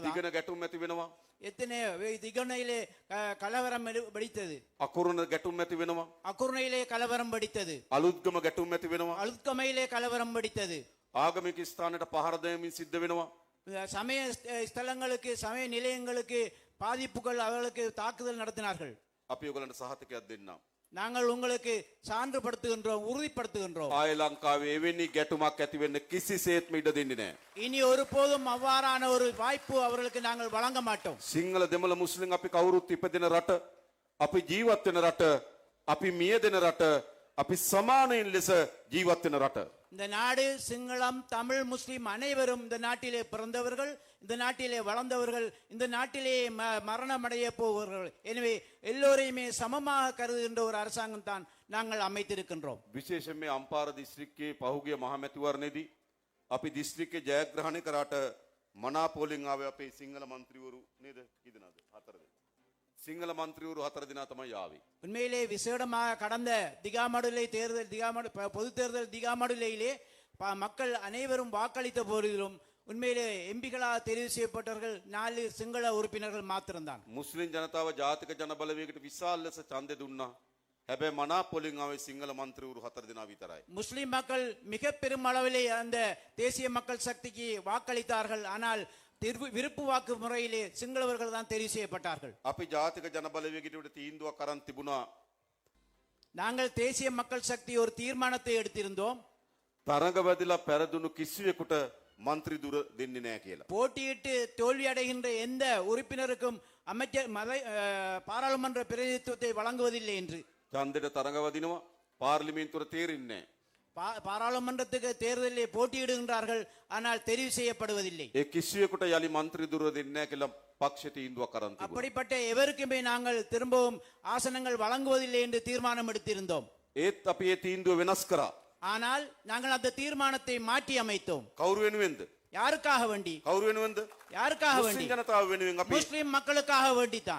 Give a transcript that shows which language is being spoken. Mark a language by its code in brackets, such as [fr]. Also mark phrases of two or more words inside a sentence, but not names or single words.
[si] දිගන ගැටුම් ඇති වෙනවා. [ta] எத்தனை திகனையிலே கலவரம் வெடித்தது. [si] අකුරුණ ගැටුම් ඇති වෙනවා. [ta] அக்குருணையிலே கலவரம் வெடித்தது. [si] අලුත්ගම ගැටුම් ඇති වෙනවා. [ta] அழுத்கமையிலே கலவரம் வெடித்தது. [si] ආගමික ස්ථානයට පහර දීමින් සිද්ධ වෙනවා. [ta] சமய ஸ்தலங்களுக்கு சமய நிலையங்களுக்கு பாதிப்புகள் அவர்களுக்கு தாக்குதல் நடத்தினார்கள். [si] අපි ඔයගලන්ට සහතිකයක් දෙන්නම්. [ta] நாங்கள் உங்களுக்கு சான்றுபடுத்துகின்றோம், உறுதிப்படுத்துகின்றோம். [si] ආය ලංකාවේ එවැනි ගැටුමක් ඇති වෙන්න කිසිසේත්ම ඉඩ දෙන්නේ නැහැ. [ta] இனி ஒருபோதும் அவ்வாறான ஒரு வாய்ப்பு அவர்களுக்கு நாங்கள் வழங்க மாட்டோம். [si] සිංහල දෙමළ මුස්ලිම් අපි කවුරුත් ඉපදෙන රට, අපි ජීවත් වෙන රට, අපි මියදෙන රට, අපි සමානයින් ලෙස ජීවත් වෙන රට. [ta] இந்த நாடு சிங்களம் தமிழ் முஸ்லிம் அனைவரும் இந்த நாட்டிலே பிறந்தவர்கள், இந்த நாட்டிலே வளர்ந்தவர்கள், இந்த நாட்டிலே மரணமடைய போவர்கள். எனவே எல்லோரையுமே சமமாக கருதுகின்ற ஒரு அரசாங்கம் தான் நாங்கள் அமைத்திருக்கின்றோம். [si] විශේෂයෙන් මේ අම්පාර දිස්ත්‍රික්කයේ පහුගිය මහමැතිවරණයේදී අපි දිස්ත්‍රික්කයේ ජයග්‍රහණය කරාට මනාපෝලින් ආවේ අපේ සිංහල മന്ത്രിවරු නේද? කී දෙනාද? 4 දෙනා. සිංහල മന്ത്രിවරු 4 දෙනා තමයි ආවේ. [ta] உண்மையிலே விசேடமாக கடந்த திகாமடுலை தேர்தல் பொது தேர்தல் திகாமடுலையிலே மக்கள் அனைவரும் வாக்களித்த போதிலும் உண்மையிலே எம்பிகளாக தெரிவு செய்யப்பட்டவர்கள் 4 சிங்கள உறுப்பினர்கள் மாத்திரம்தான். [si] මුස්ලිම් ජනතාව ජාතික ජනබලවේගයට විශාල ලෙස ඡන්දය දුන්නා. හැබැයි මනා පොලින් ආවේ සිංහල මන්ත්‍රීවරු 4 දෙනා විතරයි. [ta] முஸ்லிம் மக்கள் மிக பெரும் அளவிலே அந்த தேசிய மக்கள் சக்திக்கு வாக்களித்தார்கள். ஆனால் விருப்பு வாக்கு முறையிலே சிங்களவர்கள் தான் தெரிவு செய்யப்பட்டார்கள். [si] අපි ජාතික ජන බලවේගයට තීන්දුවක් අරන් තිබුණා. [ta] நாங்கள் தேசிய மக்கள் சக்தி ஒரு தீர்மானத்தை எடுத்திருந்தோம். [si] තරඟවැදිලා පෙරදුණු කිසිවෙකුට මන්ත්‍රී දුර දෙන්නේ නැහැ කියලා. [ta] போட்டியிட்டு தோல்வி அடைகின்ற எந்த உறுப்பினருக்கும் அமைச்சர் பாராளுமன்ற பிரதிநிதித்துவத்தை வழங்குவதில்லை என்று. [si] ඡන්දෙට තරඟවදිනවා පාර්ලිමේන්තුවට තේරෙන්නේ නැහැ. [ta] பாராளுமன்றத்துக்கு தேர்தலிலே போட்டியிடுகின்றார்கள், ஆனால் தெரிவு செய்யப்படுவதில்லை. [si] ඒ කිසිවෙකුට යලි මන්ත්‍රී දුර දෙන්නේ නැහැ කියලා පක්ෂ තීන්දුවක් අරන් තිබුණා. [ta] அப்படிப்பட்ட எவருக்குமே நாங்கள் திரும்பவும் ஆசனங்கள் வழங்குவதில்லை என்று தீர்மானம் எடுத்திருந்தோம். [si] ඒත් අපි ඒ තීන්දුව වෙනස් කරා. [ta] ஆனால் நாங்கள் அந்த தீர்மானத்தை மாற்றி அமைத்தோம். [si] කවුරු වෙනුවෙන්ද? [ta] யாருக்காக வேண்டி? [si] කවුරු වෙනුවෙන්ද? [ta] யாருக்காக வேண்டி? [si] මුස්ලිම් ජනතාව වෙනුවෙන් අපි [ta] முஸ்லிம் மக்களுக்காக வேண்டித்தான்.